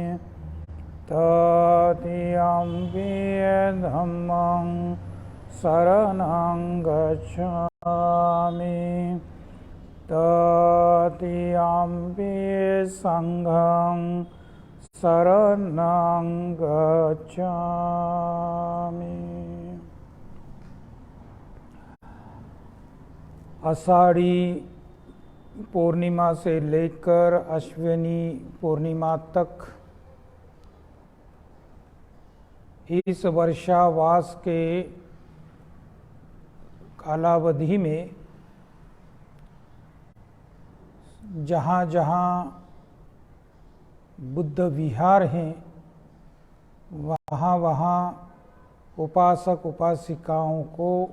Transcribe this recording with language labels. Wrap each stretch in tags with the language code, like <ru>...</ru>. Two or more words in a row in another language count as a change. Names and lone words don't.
<pi>तृतीयम्पि धम्मं शरणं गच्छामि तृतीयम्पि संघं शरणं गच्छामि।</pi> <hi>आषाढ़ी पूर्णिमा से लेकर अश्विनी पूर्णिमा तक इस वर्षावास के कालावधि में जहाँ जहाँ बुद्ध विहार हैं वहाँ वहाँ उपासक उपासिकाओं को</hi>